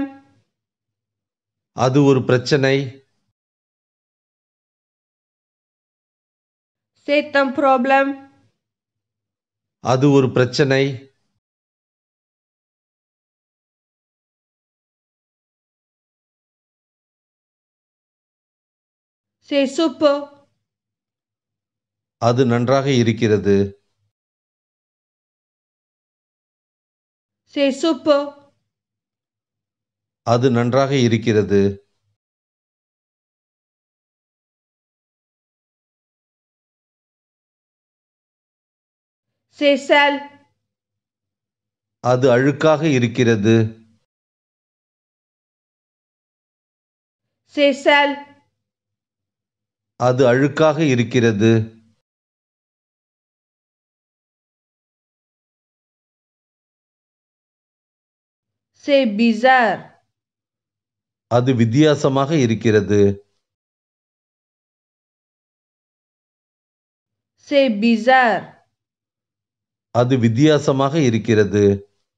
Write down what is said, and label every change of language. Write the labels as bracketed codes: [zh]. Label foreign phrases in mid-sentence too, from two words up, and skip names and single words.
[ta] அது ஒரு பிரச்சனை. [fr] C'est un problème. [ta] அது ஒரு பிரச்சனை. [fr] C'est super. [ta] அது நன்றாக இருக்கிறது. [fr] C'est super. [ta] அது நன்றாக இருக்கிறது. [fr] C'est sale. [ta] அது அழுக்காக இருக்கிறது. [fr] C'est sale. [ta] அது அழுக்காக இருக்கிறது. [fr] C'est bizarre. [ta] அது வித்தியாசமாக இருக்கிறது. [fr] C'est bizarre. [ta] அது வித்தியாசமாக இருக்கிறது.